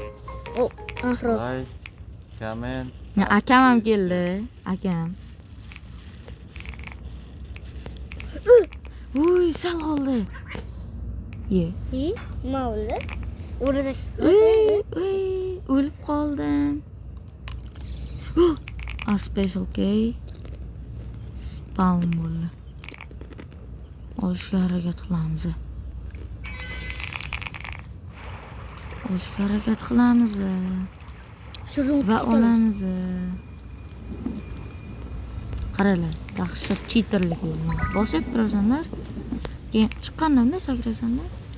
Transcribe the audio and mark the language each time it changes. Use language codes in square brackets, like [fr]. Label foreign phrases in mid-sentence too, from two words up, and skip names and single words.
[en] Like, comment. [uz] Akam ham keldi, akam. Uy, sal qoldi. Nima bo'ldi? O'rada. O'lib qoldim. [en] A special key. [uz] Spawn bo'ldi. Olishga harakat qilamiz. Va olamiz. Qaralar, dahshat cheaterlik yo'lni bosib turasanlar, keyin chiqqanda sakrasanlar.